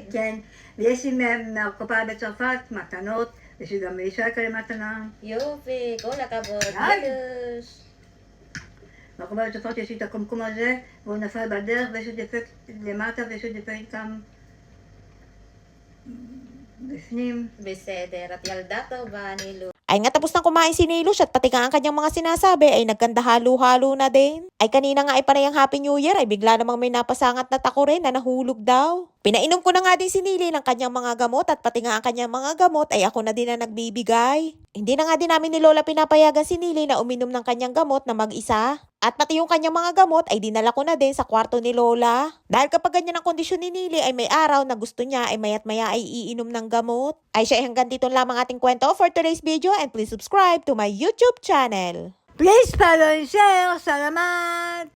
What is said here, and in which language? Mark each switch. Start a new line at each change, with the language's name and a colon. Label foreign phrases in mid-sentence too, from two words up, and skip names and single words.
Hebrew: כן, ויש לי מהקופה בצרפת מתנות, יש לי גם לאישה כאלה מתנה. יופי, כל הכבוד, די. נילוש. מהקופה בצרפת יש לי את הקומקום הזה, והוא נפל בדרך, ויש עוד דפקט למטה, ויש עוד דפקט גם בפנים. בסדר, את ילדה טובה, נילוש.
Filipino: Ay nga tapos nang kumain si Nilush at pati nga ang kanyang mga sinasabi ay nagkanda halo-halo na din. Ay kanina nga ay panayang
English: Happy New Year
Filipino: ay bigla namang may napasangat na tako rin na nahulog daw. Pinainom ko na nga din si Nili ng kanyang mga gamot at pati nga ang kanyang mga gamot ay ako na din na nagbibigay. Hindi na nga din namin ni Lola pinapayagan si Nili na uminom ng kanyang gamot na mag-isa. At pati yung kanyang mga gamot ay dinala ko na din sa kwarto ni Lola. Dahil kapag ganyan ang kondisyon ni Nili ay may araw na gusto niya ay mayat maya ay iinom ng gamot. Ay siya hanggang dito lamang ating kwento
English: for today's video and please subscribe to my YouTube channel. Please follow and share.
Filipino: Salamat!